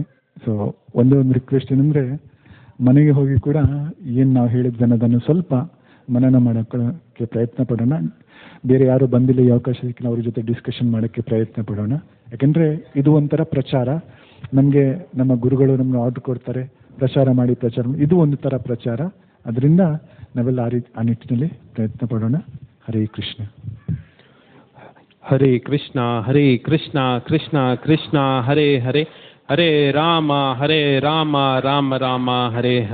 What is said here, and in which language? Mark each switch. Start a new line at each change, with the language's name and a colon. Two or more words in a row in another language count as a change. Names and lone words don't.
Kannada: ಸೊ ಒಂದು ರಿಕ್ವೆಸ್ಟ್ ಏನಂದರೆ, ಮನೆಗೆ ಹೋಗಿ ಕೂಡ ಏನು ನಾವು ಹೇಳಿದ್ವಿ ಅನ್ನೋದನ್ನು ಸ್ವಲ್ಪ ಮನನ ಮಾಡೋಕ್ಕೆ ಪ್ರಯತ್ನ ಪಡೋಣ. ಬೇರೆ ಯಾರು ಬಂದಿಲ್ಲ, ಈ ಅವಕಾಶ ಸಿಕ್ಕಿಲ್ಲ, ಅವ್ರ ಜೊತೆ ಡಿಸ್ಕಷನ್ ಮಾಡೋಕ್ಕೆ ಪ್ರಯತ್ನ ಪಡೋಣ. ಯಾಕೆಂದರೆ ಇದು ಒಂಥರ ಪ್ರಚಾರ. ನಮಗೆ ನಮ್ಮ ಗುರುಗಳು ನಮಗೆ ಆರ್ಡರ್ ಕೊಡ್ತಾರೆ, ಪ್ರಚಾರ ಮಾಡಿ ಇದು ಒಂದು ಥರ ಪ್ರಚಾರ. ಅದರಿಂದ ನಾವೆಲ್ಲ ಆ ನಿಟ್ಟಿನಲ್ಲಿ ಪ್ರಯತ್ನ ಪಡೋಣ.
Sanskrit: ಹರೇ ಕೃಷ್ಣ. ಹರೇ ಕೃಷ್ಣ ಕೃಷ್ಣ ಕೃಷ್ಣ ಹರೇ ಹರೇ, ಹರೇ ರಾಮ ರಾಮ ರಾಮ ಹರೇ ಹರೇ.